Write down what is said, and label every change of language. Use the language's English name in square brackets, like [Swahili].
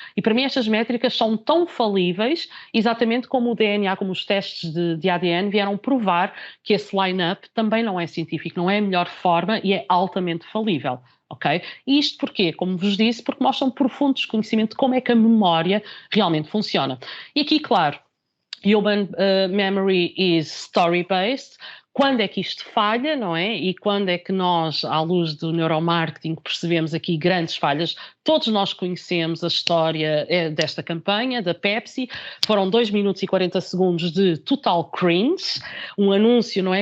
[Portuguese] E para mim estas métricas são tão falíveis, exatamente como o DNA, como os testes de ADN vieram provar que esse line-up também não é científico, não é a melhor forma e é altamente falível. ok? E isto porquê? Como vos disse, porque mostram um profundo desconhecimento de como é que a memória realmente funciona. E aqui, claro, [English] Human memory is story-based. [Portuguese] Quando é que isto falha, não é? E quando é que nós, à luz do neuromarketing, percebemos aqui grandes falhas? Todos nós conhecemos a história desta campanha, da Pepsi. Foram 2 minutos e 40 segundos de total cringe. Um anúncio, não é?